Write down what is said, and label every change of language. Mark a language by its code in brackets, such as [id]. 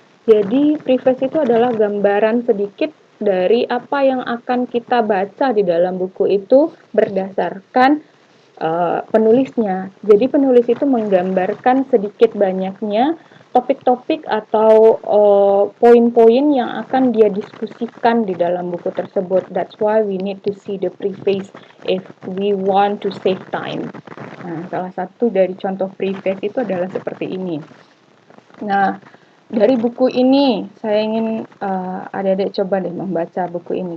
[id] Jadi preface itu adalah gambaran sedikit dari apa yang akan kita baca di dalam buku itu berdasarkan penulisnya. Jadi penulis itu menggambarkan sedikit banyaknya topik-topik atau poin-poin yang akan dia diskusikan di dalam buku tersebut. [en] That's why we need to see the preface if we want to save time. [id] Nah, salah satu dari contoh preface itu adalah seperti ini. Nah, dari buku ini saya ingin adik-adik coba deh membaca buku ini.